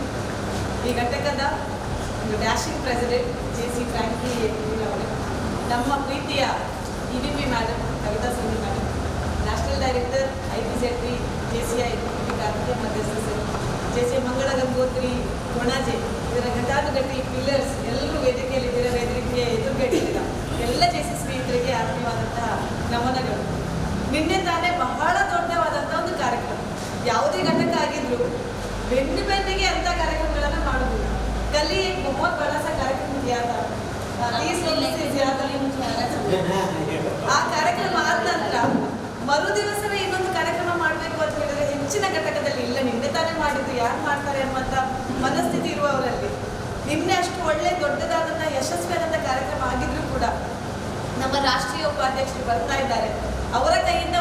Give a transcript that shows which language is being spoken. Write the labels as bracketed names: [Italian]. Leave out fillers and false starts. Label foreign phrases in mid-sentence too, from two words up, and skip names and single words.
[Kannada] ಈ ಘಟಕದ ಒಂದು [English] dashing president [Kannada] JC ಫ್ರಾಂಕಿ ಅವರೇ, ನಮ್ಮ ಪ್ರೀತಿಯ EVP ಮ್ಯಾಡಮ್ ಕವಿತಾ ಸೋನಿ ಮ್ಯಾಡಮ್, [English] national director [Kannada] IPZP JCI ಕಾರ್ತಿಕ ಮಧ್ಯಸ್ಥರು, JC ಮಂಗಳ ಗಂಗೋತ್ರಿ ಕೊಣಾಜೆ, ಇದರ ಘಟಾನುಘಟಿ ಪಿಲ್ಲರ್ಸ್ ಎಲ್ಲರೂ ವೇದಿಕೆಯಲ್ಲಿದ್ದೀರ, ವೇದಿಕೆ ಎದುರುಗಟ್ಟಿದ್ದೀರ ಎಲ್ಲ JC ಸ್ನೇಹಿತರಿಗೆ ಆತ್ಮೀಯವಾದಂತಹ ನಮನಗಳು. ನಿನ್ನೆ ತಾನೇ ಬಹಳ ದೊಡ್ಡವಾದಂಥ ಒಂದು ಕಾರ್ಯಕ್ರಮ, ಯಾವುದೇ ಘಟಕ ಆಗಿದ್ರು ಬೆನ್ನಿಗೆ ಅಂತ ಕಾರ್ಯಕ್ರಮಗಳನ್ನು ಮಾಡೋದಿಲ್ಲ. [Hindi] ಕಲಿ बहुत बड़ा सा कार्यक्रम किया था, 30 लोगों से ज्यादा. [Kannada] ಆ ಕಾರ್ಯಕ್ರಮ ಆದ ನಂತರ ಮರು ದಿವಸವೇ ಇನ್ನೊಂದು ಕಾರ್ಯಕ್ರಮ ಮಾಡಬೇಕು ಅಂತ ಹೇಳಿದ್ರೆ ಹೆಚ್ಚಿನ ಘಟಕದಲ್ಲಿ ಇಲ್ಲ, ನಿನ್ನೆ ತಾನೇ ಮಾಡಿದ್ದು ಯಾರು ಮಾಡ್ತಾರೆ ಅನ್ನುವಂಥ ಮನಸ್ಥಿತಿ ಇರುವವರಲ್ಲಿ ನಿನ್ನೆ ಅಷ್ಟು ಒಳ್ಳೆ ದೊಡ್ಡದಾದಂಥ ಯಶಸ್ವಿಯಾದಂಥ ಕಾರ್ಯಕ್ರಮ ಆಗಿದ್ರು ಕೂಡ ನಮ್ಮ ರಾಷ್ಟ್ರೀಯ ಉಪಾಧ್ಯಕ್ಷರು ಬರ್ತಾ ಇದ್ದಾರೆ, ಅವರ ಕೈ